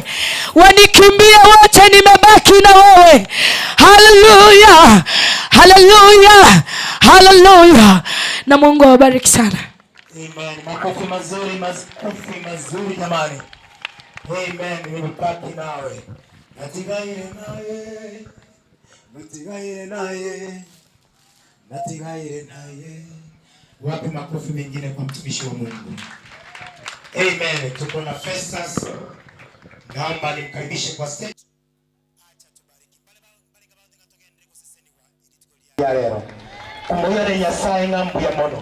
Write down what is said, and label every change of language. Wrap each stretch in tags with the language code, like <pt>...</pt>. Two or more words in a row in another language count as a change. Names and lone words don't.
<sw>Wanikimbia wote, nimebaki na wewe. Haleluya, haleluya, haleluya. Na Mungu awabariki sana. Amen. Makofi mazuri, makofi mazuri jamani. Amen. Nimebaki nawe.</sw> <ki>Natigaire naye. Natigaire naye. Natigaire naye.</ki> <sw>Wapi makofi mengine kwa mtumishi wa Mungu? Amen. Tuko na Festus. Naomba nimkaribishe kwa stage. Ya leo.</sw> <luy>Kumuyere Nyasaye ngambu ya mono.</luy>